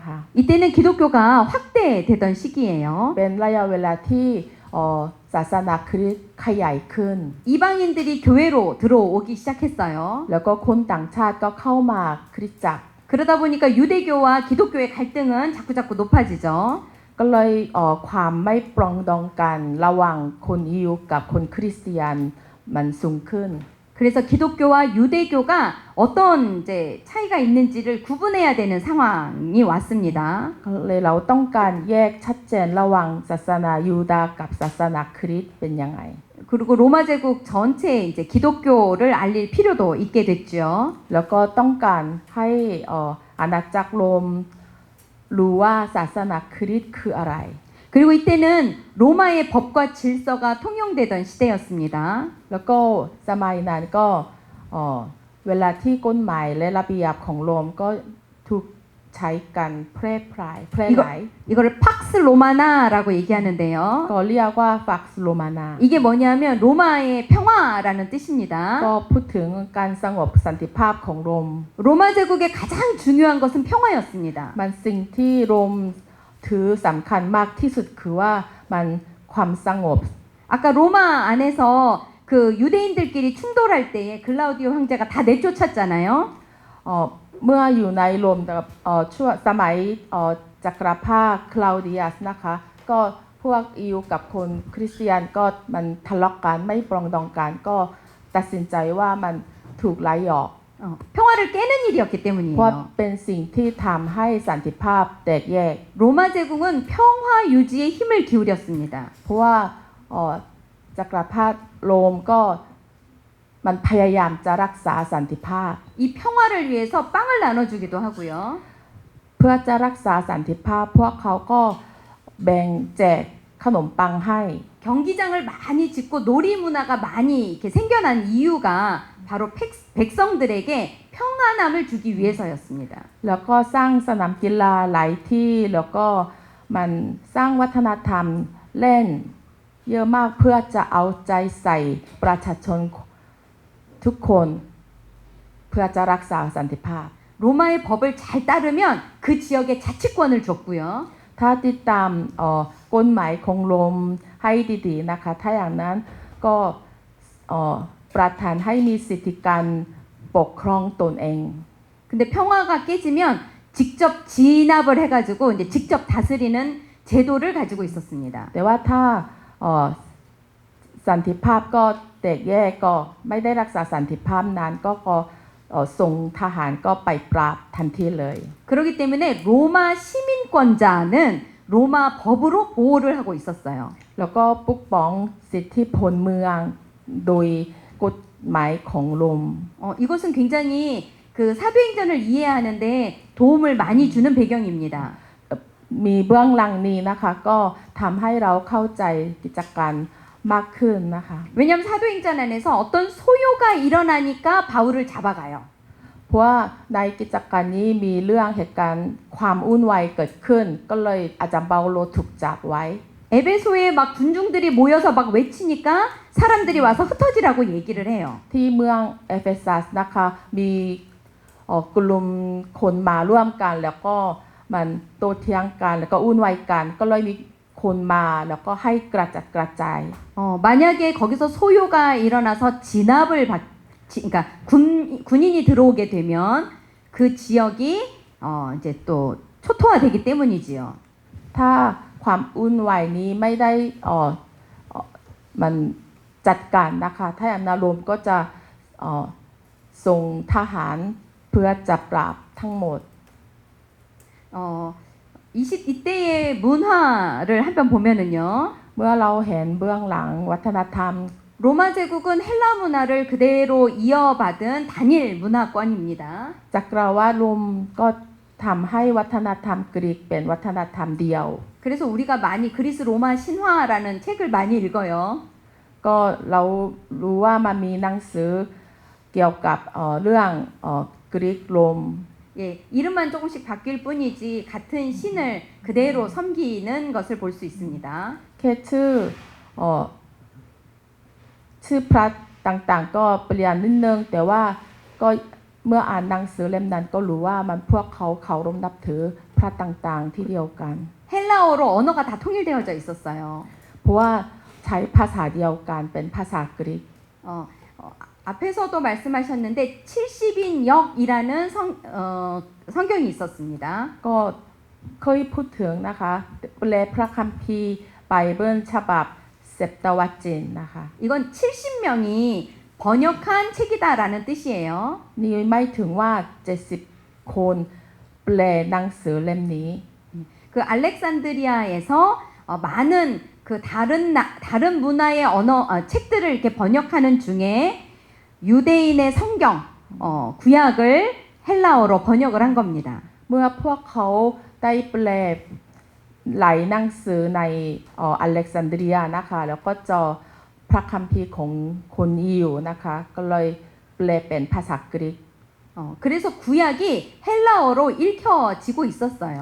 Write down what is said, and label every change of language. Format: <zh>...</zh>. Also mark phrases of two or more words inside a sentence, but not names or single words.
<ko>이때는 기독교가 확대되던 시기예요.</ko> <th>เป็นระยะเวลาที่ศาสนาคริสต์ขยายขึ้น</th> <ko>이방인들이 교회로 들어오기 시작했어요.</ko> <th>แล้วก็คนต่างชาติก็เข้ามาคริสตจักร</th> <ko>그러다 보니까 유대교와 기독교의 갈등은 자꾸자꾸 높아지죠.</ko> <th>ก็เลยความไม่ปรองดองกันระหว่างคนยิวกับคนคริสเตียนมันสูงขึ้น</th> <ko>그래서 기독교와 유대교가 어떤 이제 차이가 있는지를 구분해야 되는 상황이 왔습니다.</ko> <th>ก็เลยเราต้องการแยกชัดเจนระหว่างศาสนายูดาห์กับศาสนาคริสต์เป็นยังไง</th> <ko>그리고 로마 제국 전체에 이제 기독교를 알릴 필요도 있게 됐죠.</ko> <th>แล้วก็ต้องการให้อาณาจักรโรมรู้ว่าศาสนาคริสต์คืออะไร</th> <ko>그리고 이때는 로마의 법과 질서가 통용되던 시대였습니다.</ko> <th>แล้วก็สมัยนั้นก็เวลาที่กฎหมายและระเบียบของโรมก็ถูกใช้กันแพร่หลาย</th> <ko>이거를 팍스 로마나라고 얘기하는데요.</ko> <th>ก็เรียกว่าฟักซ์โรมานา</th> <ko>이게 뭐냐면 로마의 평화라는 뜻입니다.</ko> <th>ก็พูดถึงการสงบสันติภาพของโรม</th> <ko>로마 제국의 가장 중요한 것은 평화였습니다.</ko> <th>มันสิ่งที่โรมถือสำคัญมากที่สุดคือว่ามันความสงบ</th> <ko>아까 로마 안에서 그 유대인들끼리 충돌할 때에 글라우디오 황제가 다 내쫓았잖아요.</ko> <th>เมื่ออยู่ในโรมช่วงสมัยจักรพรรดิคลาวเดียสนะคะก็พวกอิวกับคนคริสเตียนก็มันทะเลาะกันไม่ปรองดองกันก็ตัดสินใจว่ามันถูกไล่ออก</th> <ko>평화를 깨는 일이었기</ko> <th>เพราะ</th> <ko>때문이에요.</ko> <th>เป็นสิ่งที่ทำให้สันติภาพแตกแยก</th> <ko>로마 제국은 평화 유지에 힘을 기울였습니다.</ko> <th>เพราะว่าจักรพรรดิโรมก็มันพยายามจะรักษาสันติภาพ</th> <ko>이 평화를 위해서 빵을 나눠주기도 하고요.</ko> <th>เพื่อจะรักษาสันติภาพพวกเขาก็แบ่งแจกขนมปังให้</th> <ko>경기장을 많이 짓고 놀이 문화가 많이 이렇게 생겨난 이유가 바로 백성들에게 평안함을 주기 위해서였습니다.</ko> <th>แล้วก็สร้างสนามกีฬาหลายที่แล้วก็มันสร้างวัฒนธรรมเล่นเยอะมากเพื่อจะเอาใจใส่ประชาชนทุกคนเพื่อจะรักษาสันติภาพ</th> <ko>로마의 법을 잘 따르면 그 지역에 자치권을 줬고요.</ko> <th>ถ้าติดตามกฎหมายของโรมให้ดีๆนะคะถ้าอย่างนั้นก็ประทานให้มีสิทธิการปกครองตนเอง</th> <ko>근데 평화가 깨지면 직접 진압을 해가지고 이제 직접 다스리는 제도를 가지고 있었습니다.</ko> <th>แต่ว่าถ้าสันติภาพก็แตกแยกก็ไม่ได้รักษาสันติภาพนั้นก็ส่งทหารก็ไปปราบทันทีเลย</th> <ko>그렇기 때문에 로마 시민권자는 로마 법으로 보호를 하고 있었어요.</ko> <th>แล้วก็ปกป้องสิทธิพลเมืองโดยกฎหมายของโรม</th> <ko>이것은 굉장히 그 사도행전을 이해하는데 도움을 많이 주는 배경입니다.</ko> <th>มีเบื้องหลังนี้นะคะก็ทำให้เราเข้าใจกิจการมากขึ้นนะคะ</th> <ko>왜냐하면 사도행전 안에서 어떤 소요가 일어나니까 바울을 잡아가요.</ko> <th>เพราะว่าในกิจการนี้มีเรื่องเหตุการณ์ความวุ่นวายเกิดขึ้นก็เลยอาจารย์เปาโลถูกจับไว้</th> <ko>에베소에 막 군중들이 모여서 막 외치니까 사람들이 와서 흩어지라고 얘기를 해요.</ko> <th>ที่เมืองเอเฟซัสนะคะมีกลุ่มคนมาร่วมกันแล้วก็มันโต้เถียงกันแล้วก็วุ่นวายกันก็เลยมีคนมาแล้วก็ให้กระจัดกระจาย</th> <ko>만약에 거기서 소요가 일어나서 진압을 그러니까 군인이 들어오게 되면 그 지역이 이제 또 초토화되기 때문이지요.</ko> <th>ถ้าความวุ่นวายนี้ไม่ได้มันจัดการนะคะถ้าอำนาจรวมก็จะส่งทหารเพื่อจะปราบทั้งหมด</th> <ko>이때의 문화를 한번 보면은요.</ko> <th>เมื่อเราเห็นเบื้องหลังวัฒนธรรม</th> <ko>로마 제국은 헬라 문화를 그대로 이어받은 단일 문화권입니다.</ko> <th>จักรวรรดิโรมก็ทำให้วัฒนธรรมกรีกเป็นวัฒนธรรมเดียว</th> <ko>그래서 우리가 많이 그리스 로마 신화라는 책을 많이 읽어요.</ko> <th>ก็เรารู้ว่ามันมีหนังสือเกี่ยวกับเรื่องกรีกโรม</th> <ko>예, 이름만 조금씩 바뀔 뿐이지 같은 신을 그대로 섬기는 것을 볼 수 있습니다.</ko> <th>แค่ชื่อพระต่างๆก็เปลี่ยนนิดนึงแต่ว่าก็เมื่ออ่านหนังสือเล่มนั้นก็รู้ว่ามันพวกเขาเคารพนับถือพระต่างๆที่เดียวกัน</th> <ko>헬라어로 언어가 다 통일되어져 있었어요.</ko> <th>เพราะว่าใช้ภาษาเดียวกันเป็นภาษากรีก</th> <ko>앞에서도 말씀하셨는데 70인 역이라는 성경이 있었습니다.</ko> <th>ก็เคยพูดถึงนะคะแปลพระคัมภีร์ไบเบิลฉบับเซปตวาจินนะคะ</th> <ko>이건 70명이 번역한 책이다라는 뜻이에요.</ko> <th>นี่ไม่ถึงว่า70คนแปลหนังสือเล่มนี้</th> <ko>그 알렉산드리아에서 많은 그 다른 문화의 책들을 이렇게 번역하는 중에 유대인의 성경 구약을 헬라어로 번역을 한 겁니다.</ko> <th>เมื่อพวกเขาได้แปลหลายหนังสือในอเล็กซานเดรียนะคะแล้วก็เจอพระคัมภีร์ของคนยิวนะคะก็เลยแปลเป็นภาษากรีก</th> <ko>그래서 구약이 헬라어로 읽혀지고 있었어요.</ko>